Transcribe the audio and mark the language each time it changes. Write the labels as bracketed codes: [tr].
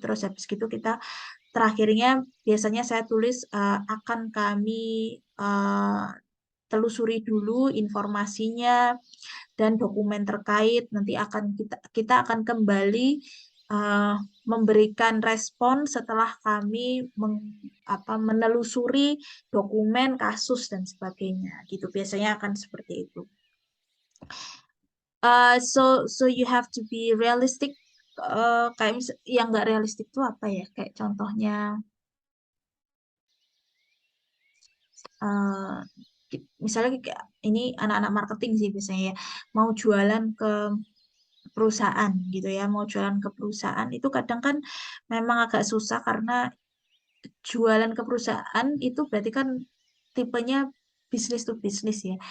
[id] Terus habis gitu kita terakhirnya biasanya saya tulis akan kami eh, telusuri dulu informasinya dan dokumen terkait. Nanti akan kita akan kembali eh, memberikan respon setelah kami menelusuri dokumen, kasus dan sebagainya. Gitu biasanya akan seperti itu. [en] So you have to be realistic. [id] Kayak yang nggak realistik tuh apa ya? Kayak contohnya eh, misalnya kayak ini anak-anak marketing sih biasanya ya, mau jualan ke perusahaan gitu ya, mau jualan ke perusahaan itu kadang kan memang agak susah karena jualan ke perusahaan itu berarti kan tipenya bisnis to bisnis ya.